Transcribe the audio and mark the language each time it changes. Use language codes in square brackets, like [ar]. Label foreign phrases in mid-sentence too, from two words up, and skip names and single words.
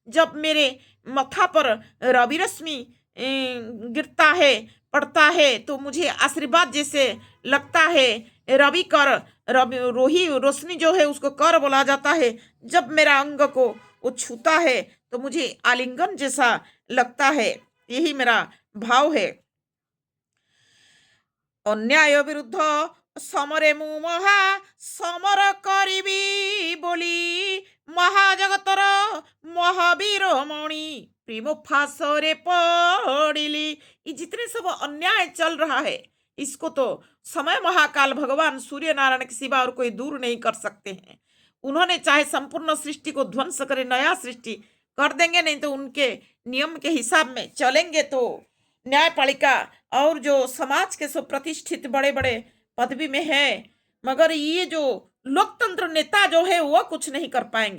[hi] जब मेरे मत्था पर रवि रश्मि गिरता है, पड़ता है, तो मुझे आशीर्वाद जैसे लगता है। रवि कर, रवि रोही रोशनी जो है उसको कर बोला जाता है। जब मेरा अंग को वो छूता है तो मुझे आलिंगन जैसा लगता है। यही मेरा भाव है। [or] ଅନ୍ୟାୟ ବିରୁଦ୍ଧ ସମରେ ମୁଁ ମହା ସମର କରିବି ବୋଲି ମହାଜଗତର ମହାବୀର ମଣି ପ୍ରେମ ଫାଶରେ ପଡ଼ିଲି। [hi] ये जितने सब अन्याय चल रहा है, इसको तो समय महाकाल भगवान सूर्य नारायण के सिवा और कोई दूर नहीं कर सकते हैं। उन्होंने चाहे संपूर्ण सृष्टि को ध्वंस करे, नया सृष्टि कर देंगे, नहीं तो उनके नियम के हिसाब में चलेंगे तो न्यायपालिका और जो समाज के सब प्रतिष्ठित बड़े बड़े पदवी में है, मगर ये जो लोकतंत्र नेता जो है वो कुछ नहीं कर पाएंगे।